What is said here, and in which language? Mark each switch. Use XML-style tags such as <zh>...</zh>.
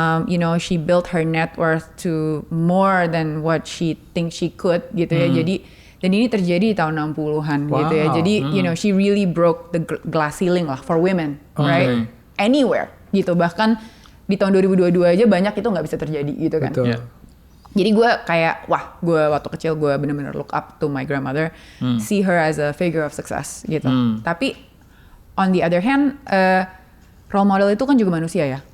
<en>You know, she built her net worth to more than what she think she could gitu ya.</en> <id>Jadi dan ini terjadi di tahun 60-an gitu ya.</id> <en>Jadi you know, she really broke the glass ceiling lah for women, right? Anywhere gitu.</en> <id>Bahkan di tahun 2022 aja banyak itu nggak bisa terjadi gitu kan. Jadi gue kayak, gue waktu kecil gue bener-bener</id> <en>look up to my grandmother, see her as a figure of success gitu.</en> <id>Tapi</id> <en>on the other hand,</en> <id>role model itu kan juga manusia ya.</id>